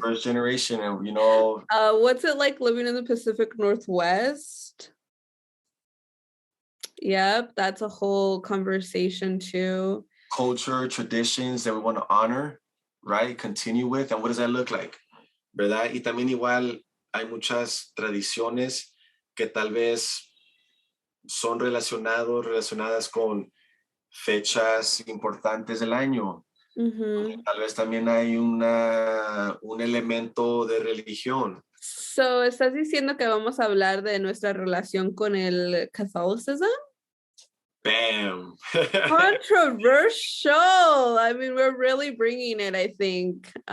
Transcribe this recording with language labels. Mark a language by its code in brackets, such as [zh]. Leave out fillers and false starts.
[en] First generation, and you know. What's it like living in the Pacific Northwest? Yep, that's a whole conversation too. Culture, traditions that we want to honor, right? Continue with, and what does that look like? [es] ¿Verdad? Y también igual hay muchas tradiciones que tal vez son relacionadas con fechas importantes del año. Tal vez también hay un elemento de religión. So, ¿estás diciendo que vamos a hablar de nuestra relación con el Catholicism? [en] Bam. Controversial. I mean, we're really bringing it, I think.